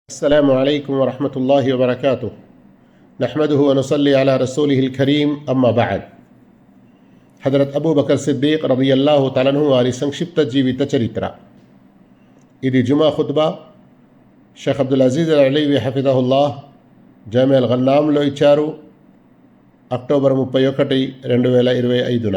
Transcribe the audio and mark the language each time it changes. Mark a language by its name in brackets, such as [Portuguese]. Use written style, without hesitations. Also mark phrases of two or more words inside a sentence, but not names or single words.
[Arabic] السلام عليكم ورحمة الله وبركاته. نحمده ونصلي على رسوله الكريم. أما بعد. [Telugu] హజరత్ అబూబకర్ సిద్దీక్ రదియల్లాహు తఆలా వారి సంక్షిప్త జీవిత చరిత్ర. ఇది జుమా ఖుత్బా షేఖ్ అబ్దుల్ అజీజ్ అల్ అలీవి హఫిజహుల్లాహ్ జామియా అల్ గన్నాంలో ఇచ్చారు అక్టోబర్ 31, 2025న.